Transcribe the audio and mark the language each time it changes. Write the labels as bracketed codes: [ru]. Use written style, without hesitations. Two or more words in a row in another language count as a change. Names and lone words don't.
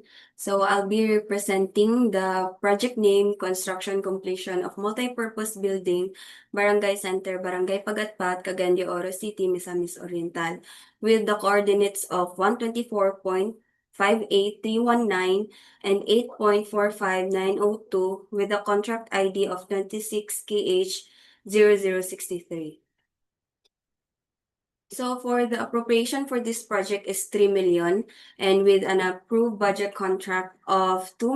[en] So I'll be representing the project name Construction Completion of Multipurpose Building, Barangay Center, Barangay Pagatpat, Cagayan de Oro City, Misamis Oriental, with the coordinates of 124.58319 and 8.45902 with a contract ID of 26KH0063. So for the appropriation for this project is 3 million and with an approved budget contract of